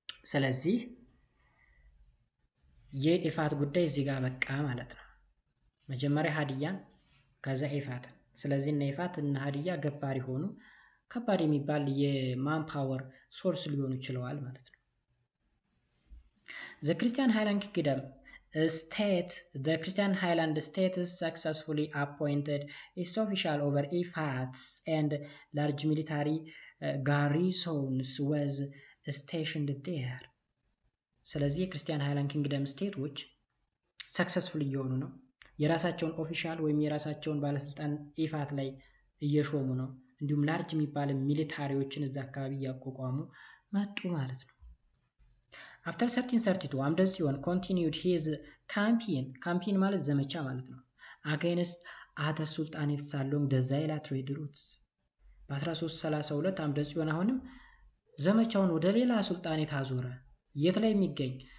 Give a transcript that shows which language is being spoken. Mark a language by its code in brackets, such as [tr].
[am] ስለዚህ የኢፋት ጉዳይ እዚህ ጋር በቃ ማለት ነው። መጀመሪያ ሃዲያን ከዛ ኢፋትን። ስለዚህ እነ ኢፋት እና ሃዲያ ገባሪ ሆኑ። ከባድ የሚባል የማን ፓወር ሶርስ ሊሆኑ ይችላል ማለት ነው። The Christian Highland Kingdom [en] state, the Christian Highland states successfully appointed its official over Ifats and large military garrisons was stationed there. [am] ስለዚህ የክርስቲያን ሃይላንድ ኪንግደም ስቴቶች ሰክሰስፉል እየሆኑ ነው። የራሳቸውን ኦፊሻል ወይም የራሳቸውን ባለስልጣን ኢፋት ላይ እየሾሙ ነው። እንዲሁም ላርጅ የሚባል ሚሊታሪዎችን እዛ አካባቢ እያቋቋሙ መጡ ማለት ነው። After 1332 አምደ ጽዮን continued his campaign ማለት ዘመቻ ማለት ነው against other sultanates along the Zaila trade routes። በ1332 አምደ ጽዮን አሁንም ዘመቻውን ወደ ሌላ ሱልጣኔት አዞረ። የት ላይ የሚገኝ?